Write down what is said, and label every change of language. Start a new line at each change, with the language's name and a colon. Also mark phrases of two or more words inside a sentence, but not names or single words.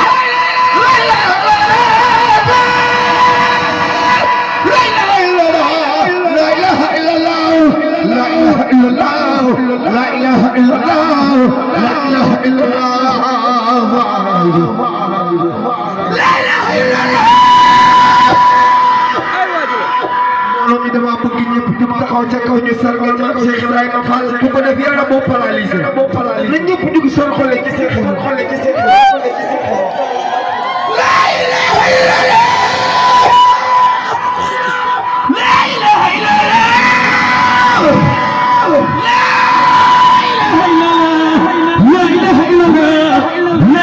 Arabic: لا إله إلا الله لا إله إلا الله لا إله إلا الله لا إله إلا الله
Wolof: mi dama bëgg ñëpp jub taxaw ca kaw ñu sargal ma Cheikh Ibrahima Fall bu ko def yàlla boo paralysé na ñëpp dugg seen xol ci seen xol
Arabic: لا إله إلا الله لا إله إلا الله لا إله إلا الله لا